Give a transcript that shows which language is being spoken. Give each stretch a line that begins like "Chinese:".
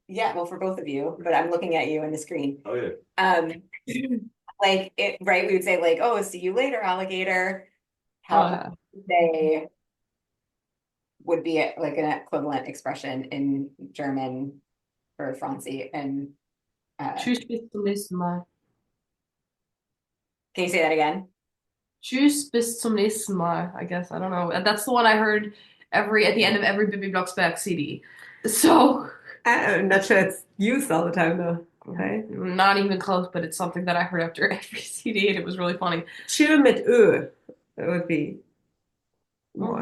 English: yeah, well, for both of you, but I'm looking at you in the screen. Oh yeah. Like it, right? We would say like, oh, see you later, alligator. How would you say would be like an equivalent expression in German for Francie and
German: Tschüss, bis zum nächsten Mal.
English: can you say that again?
German: Tschüss, bis zum nächsten Mal,
English: I guess. I don't know. That's the one I heard at the end of every Bibi Blocksberg CD. So I'm not sure it's used all the time though. Okay. not even close, but it's something that I heard after every CD, and it was really funny.
German: Tschö mit Ö.
English: That would be more